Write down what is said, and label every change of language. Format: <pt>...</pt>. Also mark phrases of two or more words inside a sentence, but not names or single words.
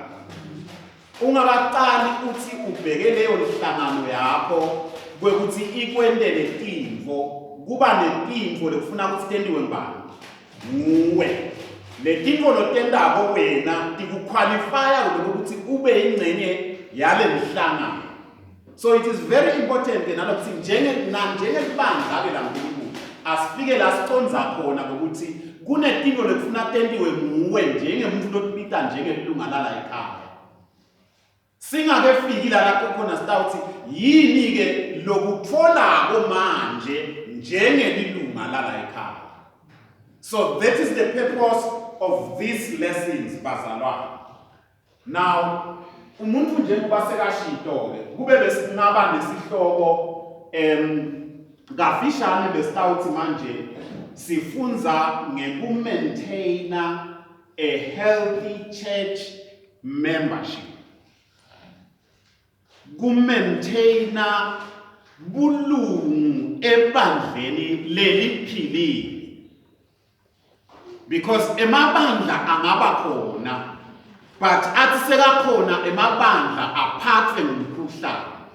<ss>Ungakaqali uthi ubheke leyo nhlangano yakho kwekuthi ikwendele tintfo kuba netintfo lekufuna ukuthi tendiwe ngubani nguwe. Le tintfo lotendako wena tikuqualifya ukuthi ube ingcenye yale nhlangano.</ss> <en>So it is very important</en> <ss>ke nalokuthi njengelibandla ke laNkulunkulu asifike la siconza khona ukuthi kunetintfo lekufuna tendiwe nguwe njengemuntu lotibita njengelunga lala ekhaya. Singakefiki la khona sitawuthi yini ke lokutfolako manje njengelunga lala ekhaya.</ss> <en>So that is the purpose of these lessons bazalwane.</en> <ss>Now umuntu njengoba sekashito ke kube besingaba nesihloko ngafishane besitawuthi manje sifunza ngekumaintaina</ss> <en>a healthy church membership.</en> <ss>Kumaintaina bulungu ebandleni leliphilile. Because emabandla angaba khona but athi sekakhona emabandla aphathwe ngumkhuhlane.</ss>